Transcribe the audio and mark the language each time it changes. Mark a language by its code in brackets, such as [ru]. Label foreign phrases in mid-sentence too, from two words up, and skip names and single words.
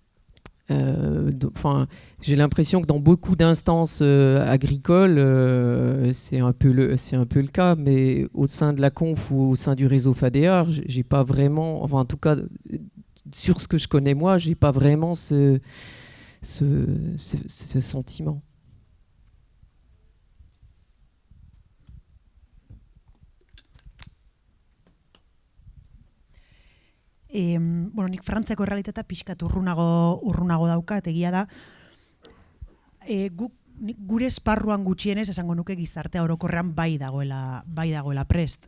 [fr] J'ai l'impression que dans beaucoup d'instances agricoles, c'est un peu le cas, mais au sein de la conf ou au sein du réseau FADEAR, j'ai pas vraiment, enfin en tout cas sur ce que je connais moi, j'ai pas vraiment ce sentiment. [eu] Bueno, nik Frantziako errealitatea pixkat urrunago daukat, egia da. Gure esparruan gutxienez esango nuke gizartea orokorrean bai dagoela prest.